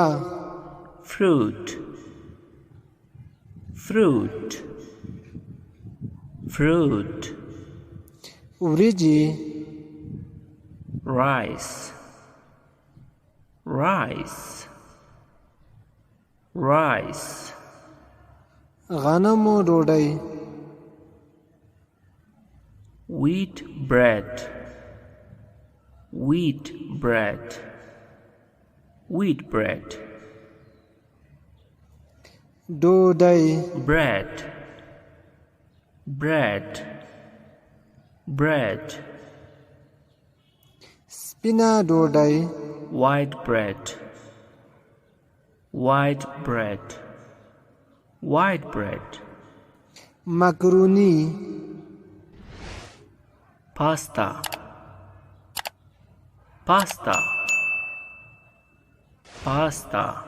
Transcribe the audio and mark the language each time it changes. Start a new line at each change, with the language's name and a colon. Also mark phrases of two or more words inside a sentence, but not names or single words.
English: fruit, fruit, fruit,
Pashto: وریجې
English: rice, rice, rice,
Pashto: غنمو ډوډۍ
English: wheat bread, wheat bread, wheat bread,
Pashto: ډوډۍ
English: bread, bread, bread,
Pashto: سپینه ډوډۍ
English: white bread, white bread, white bread,
Pashto: مکروني
English: pasta, pasta, pasta,